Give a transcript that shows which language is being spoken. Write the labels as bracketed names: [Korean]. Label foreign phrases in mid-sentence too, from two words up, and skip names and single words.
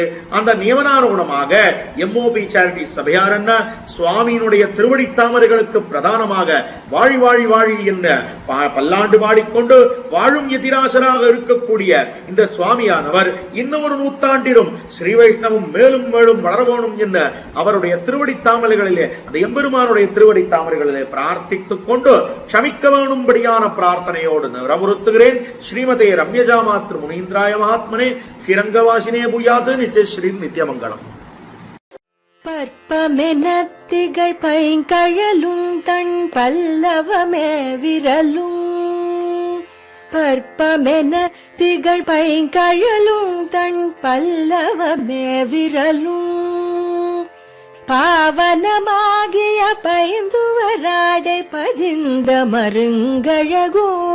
[Tamil] அந்த நியமனானுகுணமாக எம்ஓபி சேரிட்டி சபையார் என்ன சுவாமியினுடைய திருவடி தாமரைகளுக்கு பிரதானமாக வாழி வாழி வாழி என்ன பல்லாண்டு பாடிக்கொண்டு வாழும் எதிராசராக இருக்கக்கூடிய இந்த சுவாமியானவர் இன்னும் ஒரு நூற்றாண்டிலும் ஸ்ரீ வைஷ்ணவம் மேலும் மேலும் வளர வேணும் என்ன அவருடைய திருவடி தாமரைகளிலே அந்த எம்பெருமானுடைய திருவடி தாமரைகளிலே பிரார்த்தித்துக் கொண்டு க்ஷமிக்க வேணும்படியான பிரார்த்தனையோடு நிறமுறுத்துகிறேன். [Sanskrit] श्रीमते रम्यजा मातृ मुनीन्द्राय महात्मने श्रीरङ्गवासिने भूयात् नित्यश्री नित्यमङ्गलम्. [Tamil] பற்பமெனத்திகள் பைங்கழலும் தன் பல்லவமே விரலும் பற்பமென திகழ் பைங்கழலும் தன் பல்லவமே விரலும் பாவனமாகிய பைந்துவராடை பதிந்த மருங்கழகோ